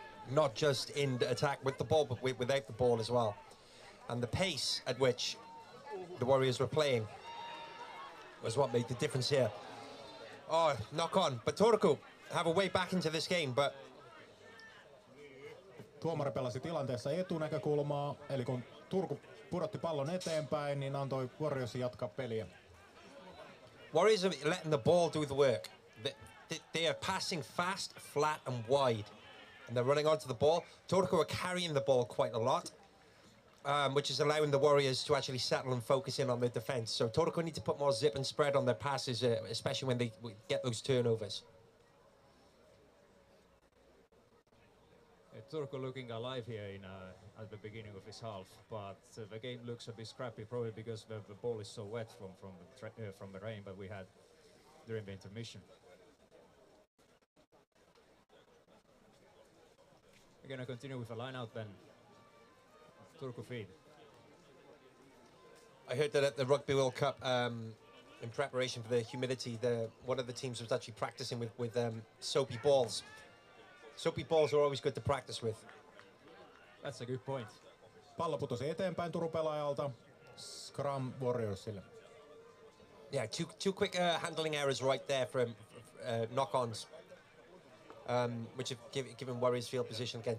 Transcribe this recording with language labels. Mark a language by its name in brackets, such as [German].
[English] Not just in the attack with the ball, but without the ball as well. And the pace at which the Warriors were playing was what made the difference here. Oh, knock on. But Turku have a way back into this game, but... [Finnish] Tuomari pelasi tilanteessa etunäkökulmaa, eli kun Turku pudotti pallon eteenpäin, niin antoi Warriorsin jatkaa peliä. [English] Warriors are letting the ball do the work. They are passing fast, flat and wide. And they're running onto the ball. Turku are carrying the ball quite a lot, which is allowing the Warriors to actually settle and focus in on their defense. So Turku need to put more zip and spread on their passes, especially when they get those turnovers. Turku looking alive here at the beginning of this half, but the game looks a bit scrappy, probably because the ball is so wet from the rain that we had during the intermission. We're going to continue with a line-out then. Turku feed. I heard that at the Rugby World Cup, in preparation for the humidity, one of the teams was actually practicing with soapy balls. Soapy balls are always good to practice with. That's a good point. [Finnish] Pallo putosi eteenpäin Turun pelaajalta. Scrum Warriorsille. [English] Yeah, two quick handling errors right there from knock-ons, which have given Warriors field position again.